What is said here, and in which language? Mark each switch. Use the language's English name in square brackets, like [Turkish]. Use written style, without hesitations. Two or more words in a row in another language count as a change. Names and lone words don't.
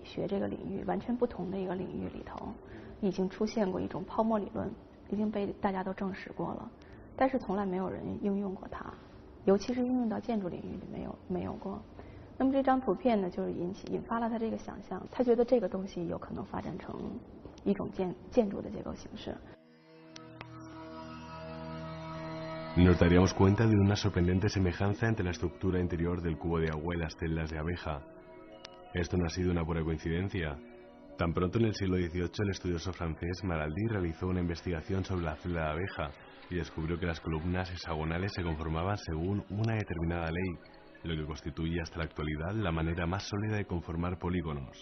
[Chinese] 学这个领域完全不同的一个领域里头，已经出现过一种泡沫理论，已经被大家都证实过了，但是从来没有人应用过它，尤其是应用到建筑领域里没有过。那么这张图片呢，就是引发了他这个想象，他觉得这个东西有可能发展成一种建筑的结构形式。 [Spanish] Nos daríamos cuenta de una sorprendente semejanza entre la estructura interior del cubo de agua y las celdas de abeja. Esto no ha sido una pura coincidencia. Tan pronto en el siglo XVIII, el estudioso francés Maraldi realizó una investigación sobre la celda de abeja y descubrió que las columnas hexagonales se conformaban según una determinada ley, lo que constituye hasta la actualidad la manera más sólida de conformar polígonos.